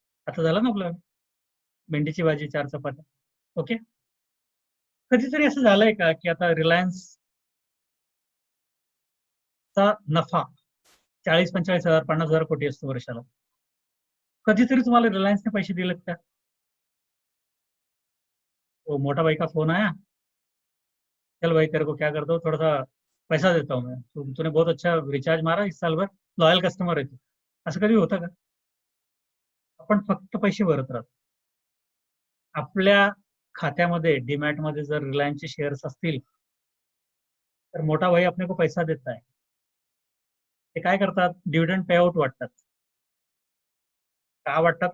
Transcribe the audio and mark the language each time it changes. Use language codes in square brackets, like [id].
[mr] आता झालं ना आपलं भेंडीची भाजी 4 चपात्या. ओके. कधीतरी असं झालंय का की आता रिलायन्सचा नफा 40-45 हजार 50,000 कोटी असतो वर्षाला. कधीतरी तुम्हाला रिलायन्सने पैसे दिलेत का? [hi] तो मोटा भाई का फोन आया, चल भाई तेरे को क्या करता हूँ, थोड़ा सा पैसा देता हूँ मैं, तूने बहुत अच्छा रिचार्ज मारा इस साल भर, लॉयल कस्टमर [mr] आहे तू. असं कधी होतं का? आपण फक्त पैसे भरत राहतो. आपल्या खात्यामध्ये डीमॅट मध्ये जर रिलायन्सचे शेअर्स असतील तर [hi] मोठा भाई आपने को पैसा देता है. [mr] ते काय करतात? डिव्हिडंड पे आउट वाटतात. का वाटतात?